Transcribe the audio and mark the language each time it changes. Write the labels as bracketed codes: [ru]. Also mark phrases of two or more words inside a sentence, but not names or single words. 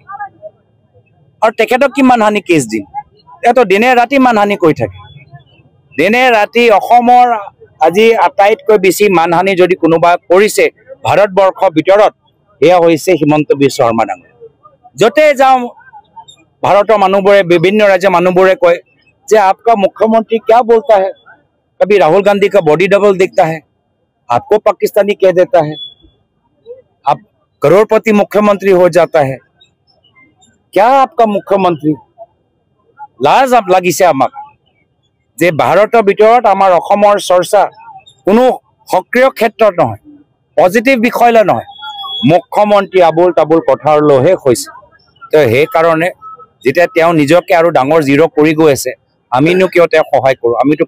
[as] আৰু তেখেতক কি মানহানি কেছ দিম? তেওঁতো দিনে ৰাতি মানহানি কৰি থাকে। দিনে ৰাতি অসমৰ আজি আটাইতকৈ বেছি মানহানি যদি কোনোবা কৰিছে ভাৰতবৰ্ষৰ ভিতৰত, এয়া হৈছে হিমন্ত বিশ্ব শৰ্মা ডাঙৰীয়া। য'তে যাওঁ ভাৰতৰ মানুহবোৰে, বিভিন্ন ৰাজ্যৰ মানুহবোৰে কয় যে [hi] आपका मुख्यमंत्री क्या बोलता है, कभी राहुल गांधी का बॉडी डबल दिखता है, आपको पाकिस्तानी कह देता है, आप करोड़पति मुख्यमंत्री हो जाता है। क्या आपका मुख्यमंत्री? [as] लाज লাগিছে আমাক যে ভাৰতৰ ভিতৰত আমাৰ অসমৰ চৰ্চা কোনো সক্ৰিয় ক্ষেত্ৰত নহয়, পজিটিভ বিষয়লৈ নহয়, মুখ্যমন্ত্ৰী আবুল তাবুল কথালৈহে হৈছে। তো সেইকাৰণে যেতিয়া তেওঁ নিজকে আৰু ডাঙৰ জিৰ' কৰি গৈ আছে, আমিনো কিয় তেওঁক সহায় কৰোঁ?